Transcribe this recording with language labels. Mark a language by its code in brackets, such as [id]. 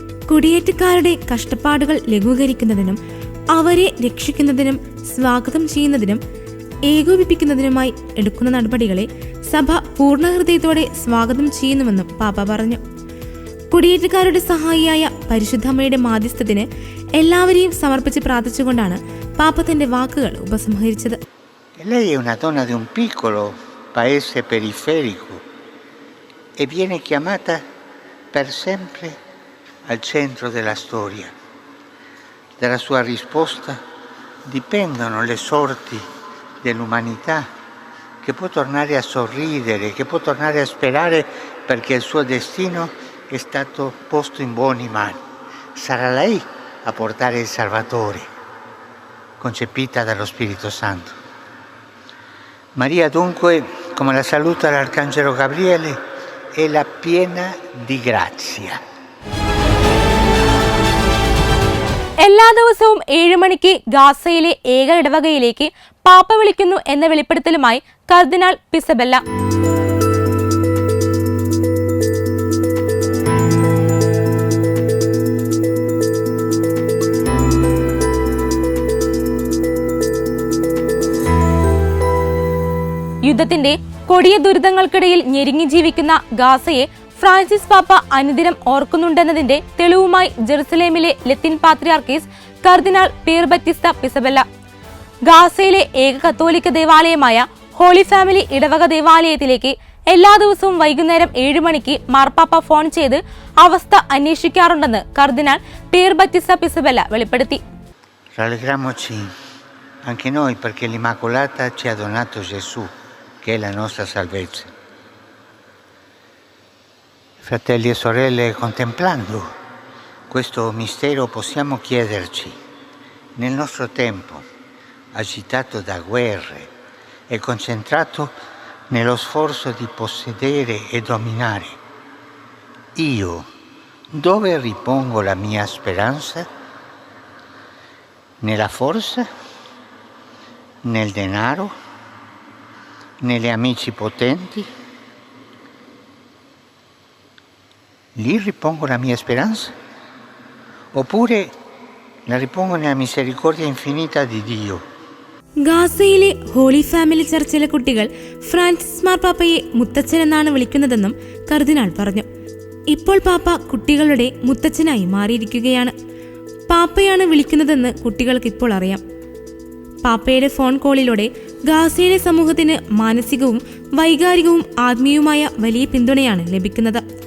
[ml] കുടിയേറ്റക്കാരുടെ കഷ്ടപ്പാടുകൾ ലഘൂകരിക്കുന്നതിനും അവരെ രക്ഷിക്കുന്നതിനും സ്വാഗതം ചെയ്യുന്നതിനും ഏകോപിപ്പിക്കുന്നതിനുമായി എടുക്കുന്ന നടപടികളെ സഭ പൂർണ്ണഹൃദയത്തോടെ സ്വാഗതം ചെയ്യുന്നുവെന്നും പാപ്പ പറഞ്ഞു. കുടിയേറ്റക്കാരുടെ സഹായിയായ പരിശുദ്ധമ്മയുടെ മാധ്യസ്ഥത്തിന് എല്ലാവരെയും സമർപ്പിച്ച് പ്രാർത്ഥിച്ചുകൊണ്ടാണ് പാപ്പ തന്റെ വാക്കുകൾ ഉപസംഹരിച്ചത്. [it] Lei è una donna di un piccolo paese periferico e viene chiamata per sempre al centro della storia. Dalla sua risposta dipendono le sorti dell'umanità, che può tornare a sorridere, che può tornare a sperare perché il suo destino è stato posto in buone mani. Sarà lei a portare il Salvatore, concepita dallo Spirito Santo. Maria dunque, come la saluta l'Arcangelo Gabriele, è la piena di grazia. [ml] എല്ലാ ദിവസവും 7 മണിക്ക് ഗാസയിലെ ഏക ഇടവകയിലേക്ക് പാപ്പ വിളിക്കുന്നു എന്ന വെളിപ്പെടുത്തലുമായി കർദിനാൾ പിസബെല്ല. യുദ്ധത്തിന്റെ കൊടിയ ദുരിതങ്ങൾക്കിടയിൽ ഞെരുങ്ങി ജീവിക്കുന്ന ഗാസയെ ഫ്രാൻസിസ് പാപ്പ അനുദിനം ഓർക്കുന്നുണ്ടെന്നതിന്റെ തെളിവുമായി ജെറുസലേമിലെ ലത്തീൻ പാത്രിയാർക്കീസ് കർദിനാൾ പിയർ ബറ്റിസ്ത പിസബെല്ല ഗാസയിലെ ഏക കത്തോലിക്ക ദേവാലയമായ ഹോളി ഫാമിലി ഇടവക ദേവാലയത്തിലേക്ക് എല്ലാ ദിവസവും വൈകുന്നേരം 7 മണിക്ക് മാർപ്പാപ്പ ഫോൺ ചെയ്ത് അവസ്ഥ അന്വേഷിക്കാറുണ്ടെന്ന് കർദിനാൾ പിയർ ബറ്റിസ്ത പിസബെല്ല വെളിപ്പെടുത്തി. [it] Rallegriamoci anche noi perché l'Immacolata ci ha donato Gesù, che è la nostra salvezza. Fratelli e sorelle, contemplando questo mistero possiamo chiederci, nel nostro tempo agitato da guerre e concentrato nello sforzo di possedere e dominare, io dove ripongo la mia speranza? Nella forza? Nel denaro? Negli amici potenti? Lì ripongo la mia speranza? Oppure la ripongo nella misericordia infinita di Dio? [ml] ഗാസയിലെ holy family ചർച്ചിലെ കുട്ടികൾ Francis മാർപ്പാപ്പയെ മുത്തച്ഛൻ എന്നാണ് വിളിക്കുന്നതെന്നും കർദിനാൾ പറഞ്ഞു. ഇപ്പോൾ പാപ്പ കുട്ടികളുടെ മുത്തച്ഛനായി മാറിയിരിക്കുകയാണ്. പാപ്പയാണ് വിളിക്കുന്നതെന്ന് കുട്ടികൾക്ക് ഇപ്പോൾ അറിയാം. പാപ്പയുടെ ഫോൺ കോളിലൂടെ ഗാസയിലെ സമൂഹത്തിന് മാനസികവും വൈകാരികവും ആത്മീയവുമായ വലിയ പിന്തുണയാണ് ലഭിക്കുന്നത്.